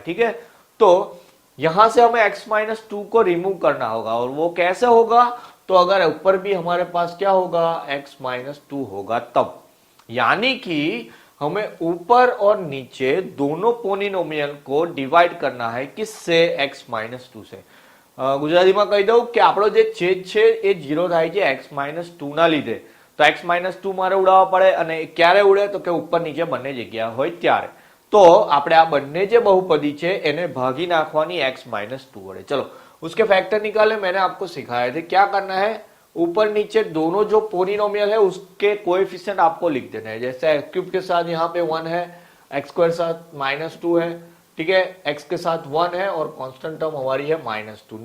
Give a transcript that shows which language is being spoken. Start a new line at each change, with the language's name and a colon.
Hindi: ठीक है, तो यहां से हमें x-2 को रिमूव करना होगा, और वो कैसे होगा, तो अगर ऊपर भी हमारे पास क्या होगा, x-2 होगा तब. यानी कि हमें ऊपर और नीचे दोनों पोलिनोमियल को डिवाइड करना है, किससे, x-2 से.
Gujarati: ગુજરાતીમાં કહી દઉં કે આપણો જે છેદ છે એ 0 થાય છે x-2 ના લીધે. તો x-2 મારે ઉડાવવા પડે, અને ક્યારે ઉડે તો કે ઉપર નીચે બંને જગ્યા હોય ત્યારે. तो આપણે આ બંને જે બહુપદી છે એને ભાગી નાખવાની x-2 વડે.
Hindi: चलो उसके फैक्टर निकाले, मैंने आपको सिखाए थे. क्या करना है, ऊपर नीचे दोनों जो पोलिनोमियल है उसके कोएफिशिएंट आपको लिख देना है. जैसे x³ के साथ यहाँ पे 1 है, एक्स स्क्वायर साथ -2 है, ठीक है, एक्स के साथ 1 है और कांस्टेंट टर्म हमारी है -2।